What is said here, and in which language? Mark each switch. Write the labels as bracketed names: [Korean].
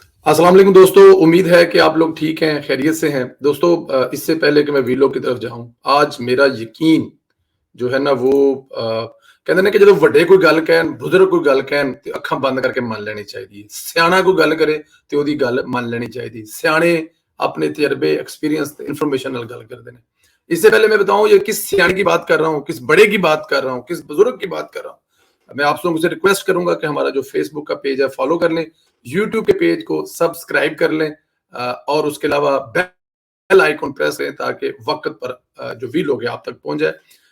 [Hindi] अस्सलाम वालेकुम दोस्तों, उम्मीद है कि आप लोग ठीक हैं, खैरियत से हैं। दोस्तों, इससे पहले कि मैं वीलॉग की तरफ जाऊं, आज मेरा यकीन जो है ना वो कहते ने कि [Punjabi] ਜਦੋਂ ਵੱਡੇ ਕੋਈ ਗੱਲ ਕਹਿਣ, ਬਜ਼ੁਰਗ ਕੋਈ ਗੱਲ ਕਹਿਣ ਤੇ ਅੱਖਾਂ ਬੰਦ ਕਰਕੇ ਮੰਨ ਲੈਣੀ ਚਾਹੀਦੀ ਹੈ। ਸਿਆਣਾ ਕੋਈ ਗੱਲ ਕਰੇ ਤੇ ਉਹਦੀ ਗੱਲ ਮੰਨ ਲੈਣੀ ਚਾਹੀਦੀ। [Hindi] ਸਿਆਣੇ अपने तजर्बे, एक्सपीरियंस, इन्फॉर्मेशन [Punjabi] नाल गल [Hindi] करते हैं। इससे पहले मैं बताऊं ये किस सियाने की बात कर रहा हूं, किस बड़े की बात कर रहा हूं, किस बुजुर्ग की बात कर रहा हूं। मैं आप लोगों से रिक्वेस्ट करूंगा कि हमारा जो फेसबुक का पेज है फॉलो कर लें, यूट्यूब के पेज को सब्सक्राइब कर लें और उसके अलावा बेल आइकन प्रेस करें ताकि वक्त पर जो वीलॉग है आप तक पहुंच जाए।